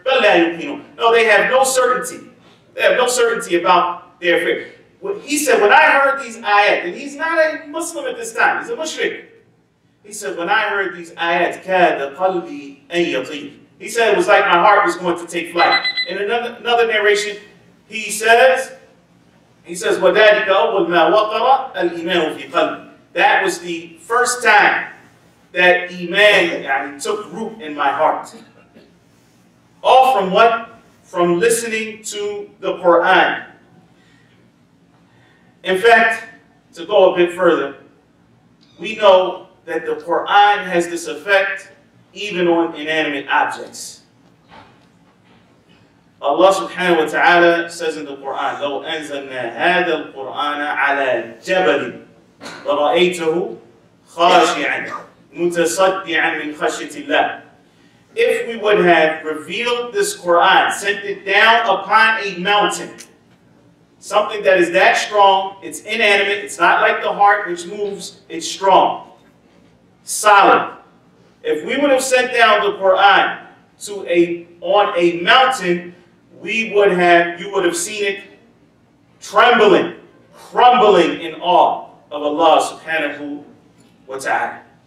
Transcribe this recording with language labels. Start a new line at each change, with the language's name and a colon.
Arabic: بَلْ لَا يُوقِنُونَ,
English: no, they have no certainty. They have no certainty about their faith. He said, when I heard these ayat, and he's not a Muslim at this time, he's a mushrik. He said, when I heard these ayat,
Arabic: كَادَ قَلْبِي أَن يَطِيرَ.
English: He said it was like my heart was going to take flight. In another narration, he says,
Arabic: وَذَلِكَ أَوَّلْ مَا وَقَرَ الْإِيمَانُ فِي قَلْبِي.
English: That was the first time that Iman took root in my heart. All from what? From listening to the Quran. In fact, to go a bit further, we know that the Quran has this effect even on inanimate objects. Allah subhanahu wa ta'ala says in the Quran,
Arabic: لَوْ أَنزَلْنَا هَذَا الْقُرْآنَ عَلَى جَبَلٍ لَرَأَيْتَهُ خَاشِعًا مُتَصَدِّعًا مِنْ خَشْيَةِ اللَّهِ.
English: If we would have revealed this Quran, sent it down upon a mountain, something that is that strong, it's inanimate, it's not like the heart which moves, it's strong, solid. If we would have sent down the Quran on a mountain, you would have seen it trembling, crumbling in awe of Allah subhanahu wa ta'ala.